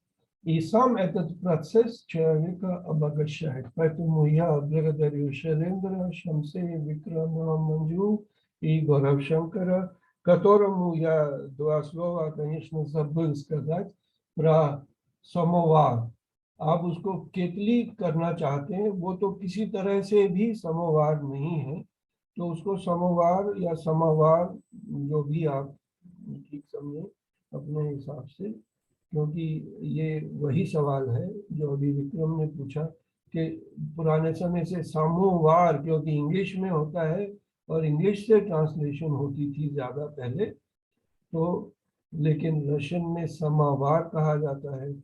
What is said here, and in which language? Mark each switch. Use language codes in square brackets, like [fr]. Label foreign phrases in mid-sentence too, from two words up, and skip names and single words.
[ru] И сам этот процесс человека обогащает. Поэтому я благодарю Шелендра, Шамсея, Викрама, Манджу и Горав Шанкара, которому я два слова, конечно, забыл сказать про самовар. [hi] आप उसको केतली करना चाहते हैं, वो तो किसी तरह से भी समोवार नहीं है, तो उसको समोवार या समावार जो भी आप ठीक समझे अपने हिसाब से, क्योंकि ये वही सवाल है जो अभी विक्रम ने पूछा कि पुराने समय से समोवार, क्योंकि इंग्लिश में होता है और इंग्लिश से ट्रांसलेशन होती थी ज़्यादा पहले, तो लेकिन रशियन में समावार कहा जाता है।